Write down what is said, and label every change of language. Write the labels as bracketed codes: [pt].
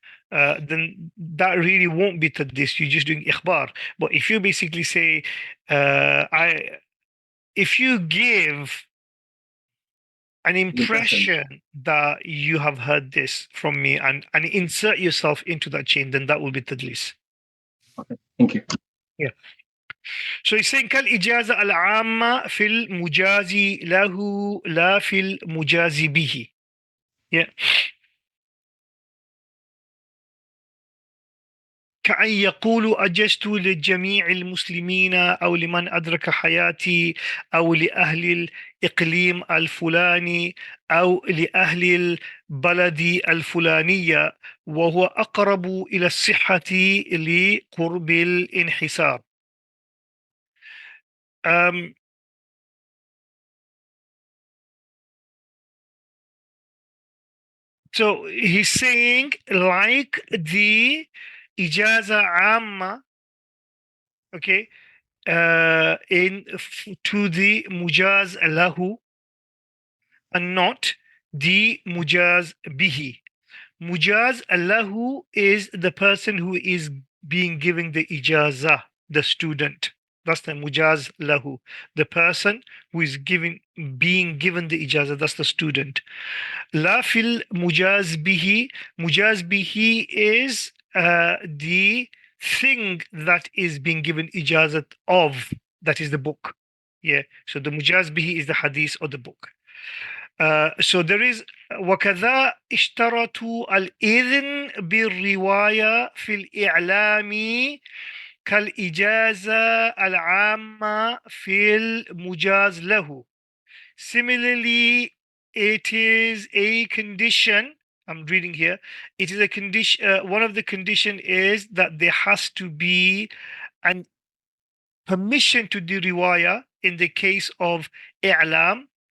[en] Then that really won't be tadlis. You're just doing ikhbar. But if you basically say, if you give an impression that you have heard this from me and insert yourself into that chain, then that will be tadlis. Okay, thank you. Yeah. So he's saying [ar] كالإجازة العامة في المجازي له لا في المجازي به. [en] Yeah. [ar] كأن يقول أجزت لجميع المسلمين أو لمن أدرك حياتي أو لأهل الإقليم الفلاني أو لأهل البلد الفلانية، وهو أقرب إلى الصحة لقرب الانحسار. [en] Um, so he's saying like the [ar] إجازة عامة, [en] okay, to the [ar] مجاز له [en] and not the mujaz bihi. Mujaz lahu is the person who is being given the ijazah, the student. That's the mujaz lahu, the person who is being given the ijazah. That's the student. [ar] La fil mujaz bihi. [en] Mujaz bihi is the thing that is being given ijazat of. That is the book. Yeah. So the mujaz bihi is the hadith or the book. So there is [ar] وكذا اشترطوا الإذن بالرواية في الإعلام كالإجازة العامة في المجاز له. [en] Similarly, it is a condition. I'm reading here. It is a condition. One of the condition is that there has to be an permission to do riwayah in the case of i'lam.